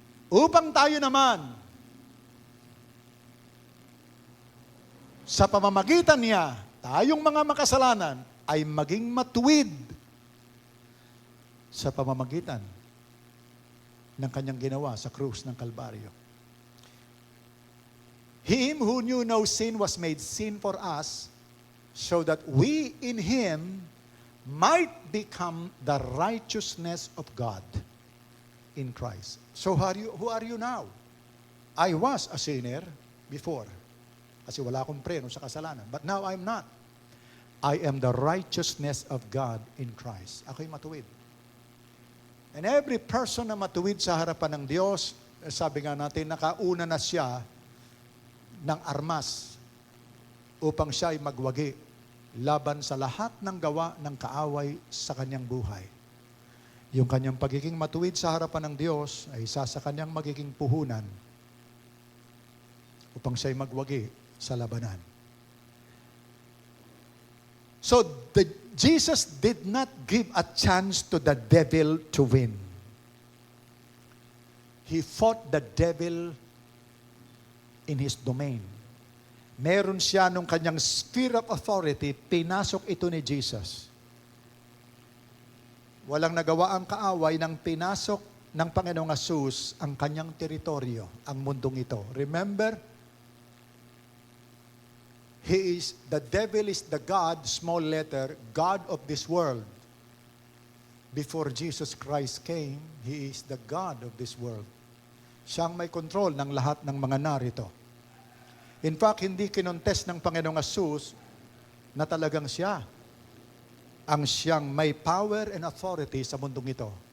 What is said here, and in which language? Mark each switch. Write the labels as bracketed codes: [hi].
[tl] Upang tayo naman, sa pamamagitan niya, tayong mga makasalanan, ay maging matuwid sa pamamagitan ng kanyang ginawa sa krus ng Kalbaryo. [en] Him who knew no sin was made sin for us, so that we in Him might become the righteousness of God in Christ. So who are you now? I was a sinner before, [tl] kasi wala akong preno sa kasalanan. [en] But now I'm not. I am the righteousness of God in Christ. [tl] Ako'y matuwid. [en] And every person [tl] na matuwid sa harapan ng Diyos, sabi nga natin, nakauna na siya ng armas upang siya ay magwagi laban sa lahat ng gawa ng kaaway sa kanyang buhay. Yung kanyang pagiging matuwid sa harapan ng Diyos ay isa sa kanyang magiging puhunan upang siya ay magwagi sa labanan. [en] So, Jesus did not give a chance to the devil to win. He fought the devil in his domain. [tl] Meron siya nung kanyang [en] sphere of authority, [tl] pinasok ito ni Jesus. Walang nagawa ang kaaway nang pinasok ng Panginoong Hesus ang kanyang teritoryo, ang mundong ito. [en] Remember, the devil is the God, small letter, God of this world. Before Jesus Christ came, He is the God of this world. [tl] Siyang may control ng lahat ng mga narito. [en] In fact, [tl] hindi kinontest ng Panginoong Hesus na talagang siya ang siyang may [en] power and authority [tl] sa mundong ito.